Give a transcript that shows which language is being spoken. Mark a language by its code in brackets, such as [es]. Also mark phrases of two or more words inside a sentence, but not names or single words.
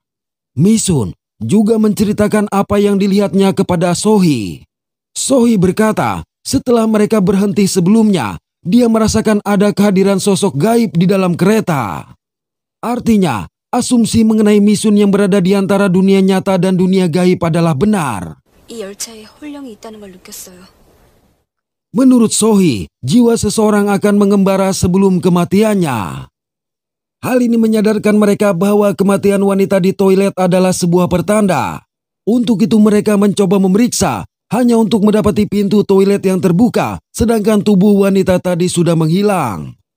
[id] Mi-sun juga menceritakan apa yang dilihatnya kepada Sohee. Sohee berkata, setelah mereka berhenti sebelumnya, dia merasakan ada kehadiran sosok gaib di dalam kereta. Artinya, asumsi mengenai Mi-sun yang berada di antara dunia nyata dan dunia gaib adalah benar. [ko] 이 열차에 홀령이 있다는 걸 느꼈어요. [id] Menurut Sohee, jiwa seseorang akan mengembara sebelum kematiannya. Hal ini menyadarkan mereka bahwa kematian wanita di toilet adalah sebuah pertanda. Untuk itu mereka mencoba memeriksa, hanya untuk mendapati pintu toilet yang terbuka, sedangkan tubuh wanita tadi sudah menghilang.